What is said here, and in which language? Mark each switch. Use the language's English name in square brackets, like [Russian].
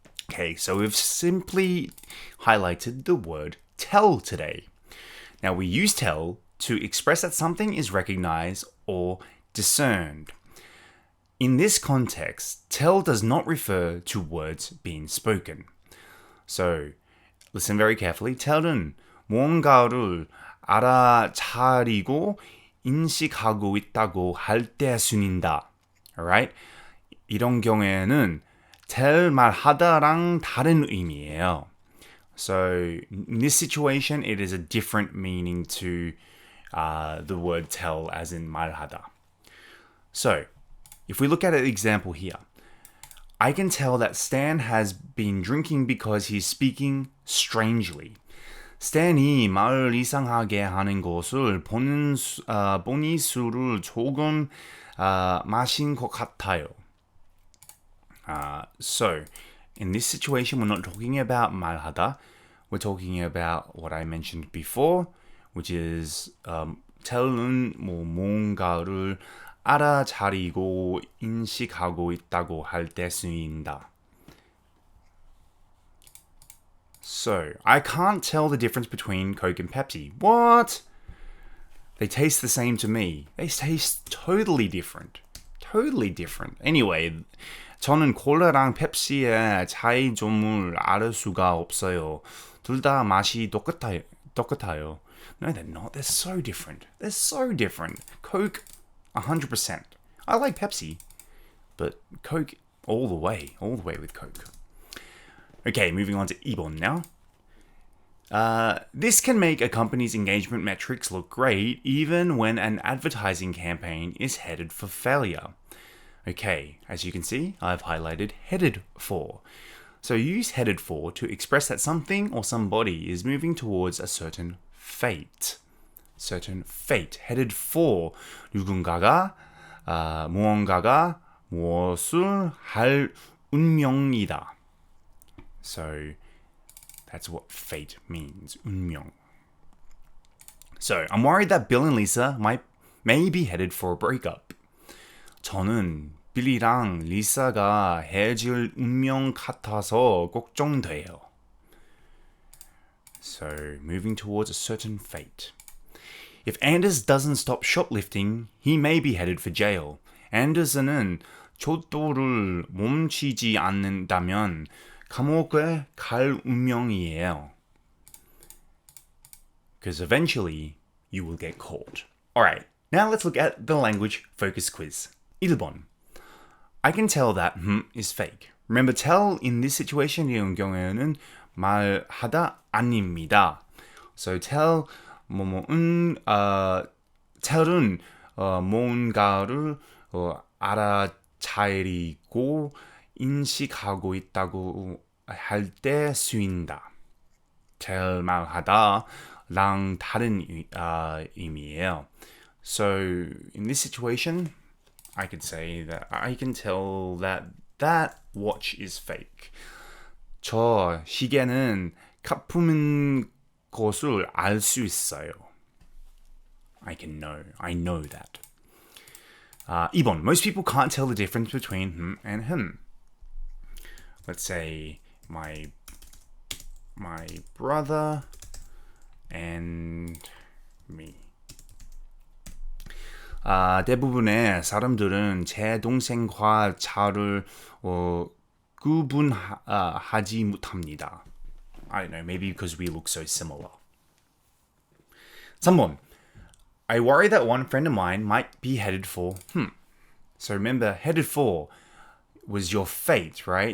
[English] Okay, so we've simply highlighted the word tell today. Now we use tell to express that something is recognized or discerned. In this context, tell does not refer to words being spoken. So, listen very carefully. [Korean] tell은 뭔가를 알아차리고 인식하고 있다고 할 때 쓰인다. [English] Alright? [Korean] 이런 경우에는 tell 말하다랑 다른 의미예요. [English] So, in this situation, it is a different meaning to the word tell as in [Korean] 말하다. [English] So, if we look at an example here, I can tell that Stan has been drinking because he's speaking strangely. [Korean] Stan이 말을 이상하게 하는 것을 보니 술을 조금 마신 것 같아요. [English] So, in this situation, we're not talking about [Korean] 말하다. [English] We're talking about what I mentioned before, which is [Korean] tell는 뭔가를 알아차리고 인식하고 있다고 할 때 쓰인다. [English] So, I can't tell the difference between Coke and Pepsi. What? They taste the same to me. They taste totally different. Totally different. Anyway, [Korean] 저는 콜라랑 펩시의 차이점을 알 수가 없어요. 둘 다 맛이 똑같아요. [English] No, they're not. They're so different. They're so different. Coke, 100%. I like Pepsi, but Coke all the way with Coke. Okay, moving on to [Korean] 2번 [English] now. This can make a company's engagement metrics look great even when an advertising campaign is headed for failure. Okay, as you can see, I've highlighted headed for. So use headed for to express that something or somebody is moving towards a certain fate. Certain fate. [Korean] Headed for 누군가가 무언가가 무엇을 할 운명이다. [English] So that's what fate means. [Korean] 운명. [English] So I'm worried that Bill and Lisa may be headed for a breakup. [Korean] 저는 빌리랑 리사가 헤어질 운명 같아서 걱정돼요. [English] So, moving towards a certain fate. If Anders doesn't stop shoplifting, he may be headed for jail. [Korean] Anders는 조도를 멈추지 않는다면 감옥에 갈 운명이에요. [English] Because eventually, you will get caught. Alright, now let's look at the language focus quiz. 1번. I can tell that is fake. Remember, tell in this situation [Korean] 이런 경우에는 말하다 아닙니다. [English] So tell [Korean] tell은 뭔가를 알아차리고 인식하고 있다고 할 때 쓰인다. tell 말하다랑 다른 의미예요. [English] So in this situation, I could say that I can tell that watch is fake. [Korean] 저 시계는 가품인 것을 알 수 있어요. [English] I know that. [Korean] 2번. [English] Most people can't tell the difference between him and him. Let's say my brother and me. [Korean] 대부분의 사람들은 제 동생과 저를 구분하지 못합니다. [English] I don't know, maybe because we look so similar. 3번. I worry that one friend of mine might be headed for So remember, headed for was your fate, right?